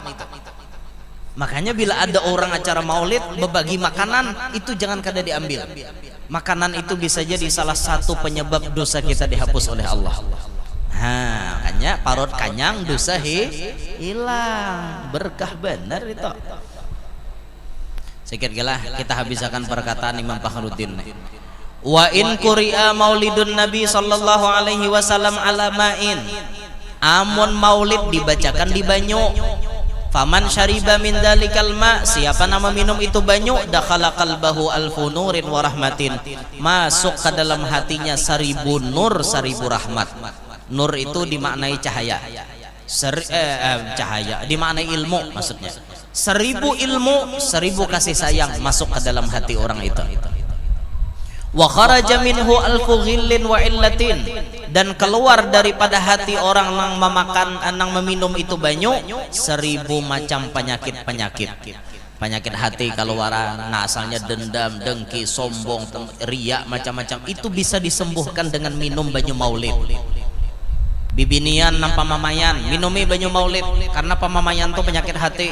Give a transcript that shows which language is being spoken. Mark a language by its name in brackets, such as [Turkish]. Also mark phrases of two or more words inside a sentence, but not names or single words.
[Banjar] Makanya bila ada orang acara maulid berbagi makanan itu jangan kada diambil. [Indonesian] Makanan itu bisa jadi salah satu penyebab dosa kita dihapus oleh Allah. [Banjar] Nah, makanya parut kanyang dosa hilang, berkah benar itu. Sikit gelah kita habiskan perkataan Imam Fakhruddin. [Arabic] وإن قرئ مولد النبي صلى الله عليه وسلم على ماء. [Banjar] Amun maulid dibacakan di banyu [Arabic] فمن شرب من ذلك الماء, [Banjar] siapa nama minum itu banyu, [Arabic] دخل قلبه ألف نور ورحمة, [Indonesian] masuk ke dalam hatinya 1000 nur 1000 rahmat. Nur itu dimaknai cahaya. Cahaya dimaknai ilmu maksudnya. 1000 ilmu, 1000 kasih sayang masuk ke dalam hati orang itu. [Arabic] وخرج منه ألف غل وعلة, [Banjar] dan keluar daripada hati orang yang meminum itu banyu 1000 macam penyakit hati keluaran. Nah, asalnya dendam, dengki, sombong, riya, macam-macam itu bisa disembuhkan dengan minum banyu maulid. Bibinian nang pamamayan minumi banyu maulid, karena pamamayan itu penyakit hati.